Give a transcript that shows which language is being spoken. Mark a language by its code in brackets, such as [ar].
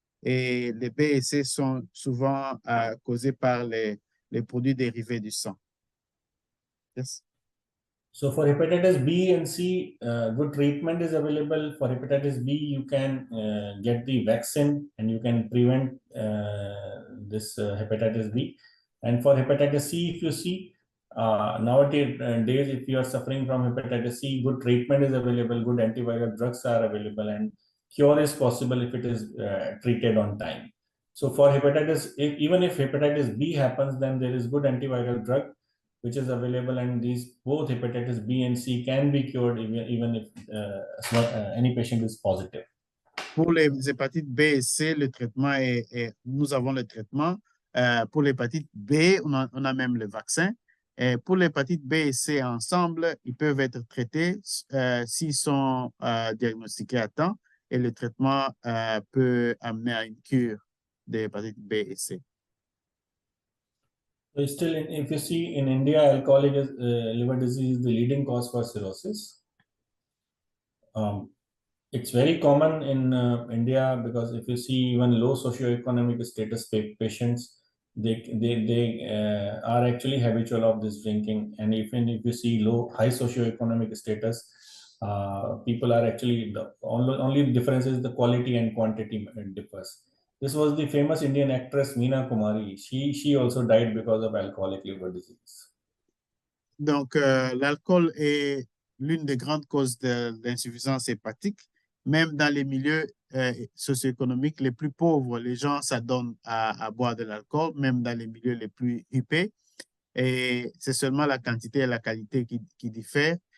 [fr] Et les B et C sont souvent causées par les produits dérivés du sang. [en] Yes. So for hepatitis B and C, good treatment is available. For hepatitis B, you can get the vaccine and you can prevent this hepatitis B. And for hepatitis C, if you see, nowadays, if you are suffering from hepatitis C, good treatment is available, good antiviral drugs are available, and cure is possible if it is treated on time. So for hepatitis, even if hepatitis B happens, then there is good antiviral drug which is available, and these both hepatitis B and C can be cured even if any patient is positive. [fr] Pour les hépatites B et C, le traitement nous avons le traitement. Pour l'hépatite B, on a même le vaccin. Et pour l'hépatite B et C ensemble, ils peuvent être traités s'ils sont diagnostiqués à temps et le traitement peut amener à une cure de l'hépatite B et C. [en] So still, if you see in India, alcoholic liver disease is the leading cause for cirrhosis. It's very common in India because if you see even low socioeconomic status patients, they are actually habitual of this drinking. And even if you see high socioeconomic status, people are actually, the only difference is the quality and quantity differs. This was the famous Indian actress Meena Kumari. She also died because of alcoholic liver disease. [fr] Donc, l'alcool est l'une des grandes causes de l'insuffisance hépatique. Même dans les milieux socio-économiques les plus pauvres, les gens s'adonnent à boire de l'alcool, même dans les milieux les plus huppés. Et c'est seulement la quantité et la qualité qui diffèrent.